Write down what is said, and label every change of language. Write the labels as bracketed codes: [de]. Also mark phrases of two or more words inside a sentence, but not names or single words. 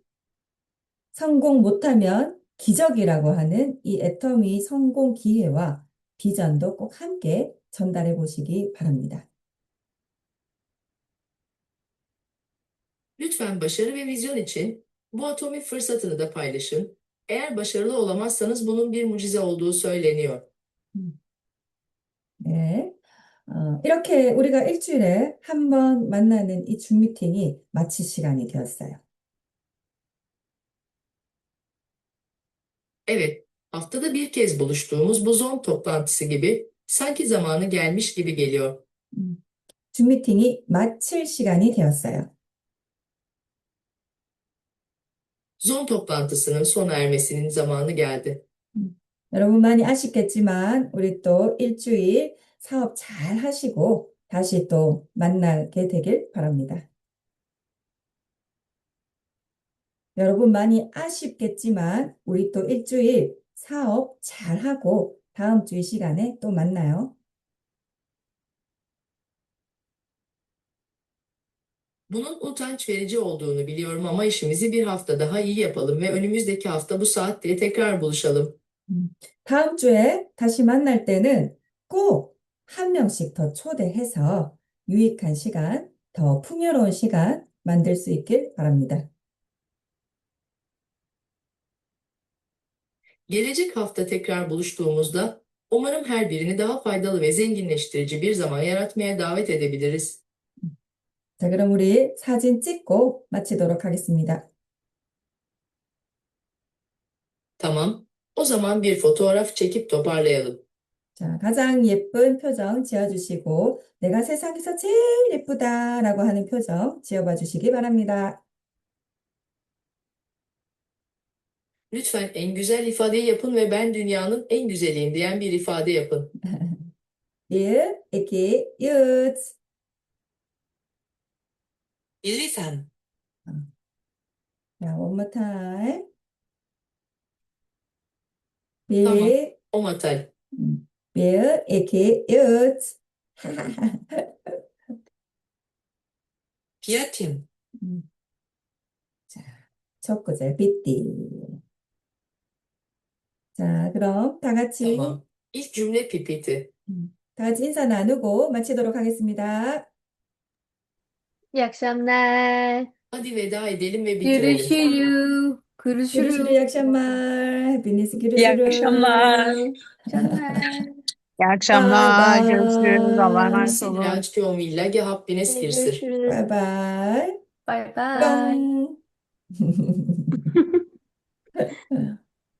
[ko] 성공 못하면 기적이라고 하는 이 애터미 성공 기회와 비전도 꼭 함께 전달해 보시기 바랍니다. [tr] Lütfen başarı ve vizyon için bu atomi fırsatını da paylaşın. Eğer başarılı olamazsanız bunun bir mucize olduğu söyleniyor. [ko] 네. 이렇게 우리가 일주일에 한 번 만나는 이 줌 미팅이 마칠 시간이 되었어요. [tr] Evet, haftada bir kez buluştuğumuz bu Zoom toplantısı gibi sanki zamanı gelmiş gibi geliyor. [ko] 줌 미팅이 마칠 시간이 되었어요. [tr] Zoom toplantısının sona ermesinin zamanı geldi. [ko] 여러분 많이 아쉽겠지만 우리 또 일주일 사업 잘 하시고 다시 또 만나게 되길 바랍니다. 여러분 많이 아쉽겠지만 우리 또 일주일 사업 잘 하고 다음 주 이 시간에 또 만나요. [tr] Bunun utanç verici olduğunu biliyorum ama işimizi bir hafta daha iyi yapalım ve önümüzdeki hafta bu saatte tekrar buluşalım. [ko] 다음 주에 다시 만날 때는 꼭 한 명씩 더 초대해서 유익한 시간, 더 풍요로운 시간 만들 수 있길 바랍니다. [tr] Gelecek hafta tekrar buluştuğumuzda umarım her birini daha faydalı ve zenginleştirici bir zaman yaratmaya davet edebiliriz. [ko] 자, 그럼 우리 사진 찍고 마치도록 하겠습니다. [tr] Tamam, o zaman bir fotoğraf çekip toparlayalım. [ko] 자, 가장 예쁜 표정 지어주시고, 내가 세상에서 제일 예쁘다라고 하는 표정 지어봐 주시기 바랍니다. [tr] Lütfen en güzel ifadeyi yapın ve ben dünyanın en güzeliyim diyen bir ifade yapın. [ko] 1, 2, 윷. [tr] Lütfen. [ko] 자, [en] one more time. [tr] Tamam. 1, Omatal. [ko] 1, 2, 윷. Piyatim. 자, 첫 구절 삐띠. 자, 그럼 다 같이 [tr] Tamam. İlk cümle pipiti. [ko] 다 같이 인사 나누고 마치도록 하겠습니다. [tr] İyi akşamlar. Hadi veda edelim ve bitirelim. Görüşürüz. Görüşürüz, Görüşürüz. iyi akşamlar. Hepiniz İyi görüşürüz. akşamlar. akşamlar. İyi Bye akşamlar. Görüşürüz. Allah'a bye. emanet olun. Misilaj Teomilla Happines [ko] 네, Girsir. [tr] görüşürüz. [en] Bye bye. [ko] 바이바이. 뿅.